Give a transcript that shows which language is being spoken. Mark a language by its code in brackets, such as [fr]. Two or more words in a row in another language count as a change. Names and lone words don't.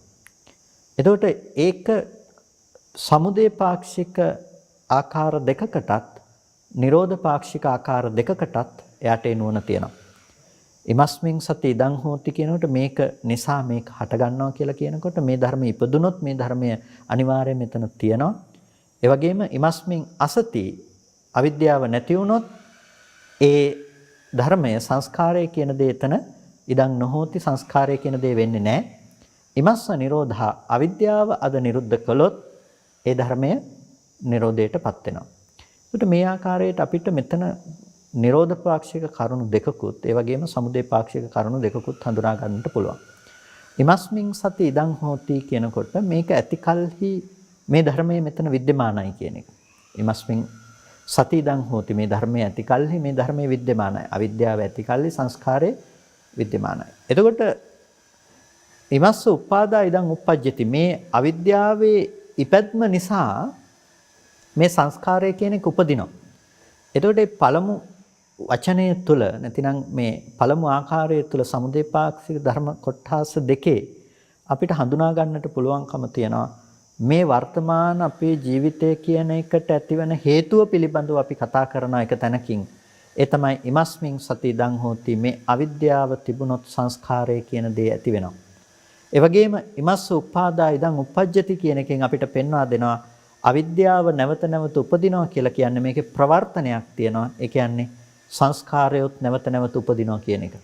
[si] එතකොට ඒක සමුදය පාක්ෂික ආකාර දෙකකටත් නිරෝධ පාක්ෂික ආකාර දෙකකටත් එයාට ඒ නුවණ තියෙනවා. [pi] ඉමස්මින් සති ඉදං හෝති [si] කියනකොට මේක නිසා මේක හට ගන්නවා කියලා කියනකොට මේ ධර්මයේ ඉපදුනොත් මේ ධර්මය අනිවාර්යයෙන් මෙතන තියෙනවා. ඒ වගේම [pi] ඉමස්මින් අසති [si] අවිද්‍යාව නැති වුනොත් ඒ ධර්මය සංස්කාරය කියන දේ එතන [pi] ඉදං නොහෝති [si] සංස්කාරය කියන දේ වෙන්නේ නැහැ. [pi] ඉමස්ස නිරෝධා [si] අවිද්‍යාව අද නිරුද්ධ කළොත් ඒ ධර්මය නිරෝධයටපත් වෙනවා. ඒකට මේ ආකාරයට අපිට මෙතන නිරෝධ පාක්ෂික කරුණු දෙකකුත් ඒ වගේම සමුදය පාක්ෂික කරුණු දෙකකුත් හඳුනා ගන්නට පුළුවන්. [pi] ඉමස්මින් සති ඉදං හෝති [si] කියනකොට මේක ඇති කල්හි මේ ධර්මයේ මෙතන विद्यමානයි කියන එක. [pi] ඉමස්මින් සති ඉදං හෝති [si] මේ ධර්මයේ ඇති කල්හි මේ ධර්මයේ विद्यමානයි. අවිද්‍යාව ඇති කල්හි සංස්කාරේ विद्यමානයි. [pi] එතකොට ඉමස්ස උපාදා ඉදං උප්පජ්ජති. [si] මේ අවිද්‍යාවේ ඉපැද්ම නිසා මේ සංස්කාරය කියන එක උපදිනවා. එතකොට මේ පළමු වචනය තුළ නැතිනම් මේ පළමු ආකාරය තුළ සමුදේපාක්ෂික ධර්ම කොටස් දෙකේ අපිට හඳුනා ගන්නට පුළුවන්කම තියෙනවා. මේ වර්තමාන අපේ ජීවිතය කියන එකට ඇතිවන හේතුව පිළිබඳව අපි කතා කරන එක තැනකින් ඒ තමයි [pi] ඉමස්මින් සති ඉදං හෝති. [si] මේ අවිද්‍යාව තිබුණොත් සංස්කාරය කියන දේ ඇති වෙනවා. ඒ වගේම [pi] ඉමස්ස උපාදා ඉදං උප්පජ්ජති [si] කියන එකෙන් අපිට පෙන්වා දෙනවා අවිද්‍යාව නැවත නැවත උපදිනවා කියලා කියන්නේ මේකේ ප්‍රවර්තනයක් තියෙනවා. ඒ කියන්නේ සංස්කාරයොත් නැවත නැවත උපදිනවා කියන එක.